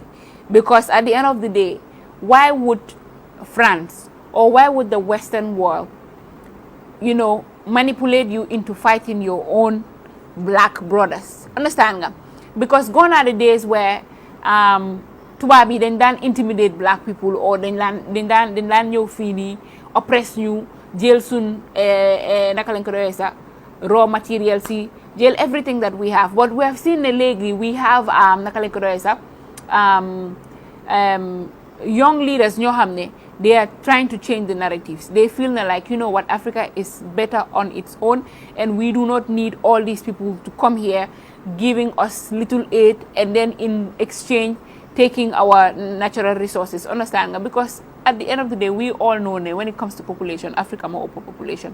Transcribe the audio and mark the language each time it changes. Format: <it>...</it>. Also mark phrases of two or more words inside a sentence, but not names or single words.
<en>Because at the end of the day, why would France or why would the Western world, manipulate you into fighting your own black brothers? Understand nga? Because gone are the days where tubabi then intimidate black people or then</en> <wo>ñëw fii nii</wo> <en>oppress</en> <wo>ñu jël sun naka lañ ko doyee sax</wo> <en>raw materials</en> <wo>yi jël</wo> <en>everything that we have. But we have seen lately we have</en> <wo>naka lañ ko doyee sax</wo> <en>young leaders</en> <wo>ñoo xam ne</wo> <en>they are trying to change the narratives. They feel like, what, Africa is better on its own and we do not need all these people to come here giving us little aid and then in exchange taking our natural resources, understand nga? Because at the end of the day, we all know when it comes to population, Africa more upper population.</en>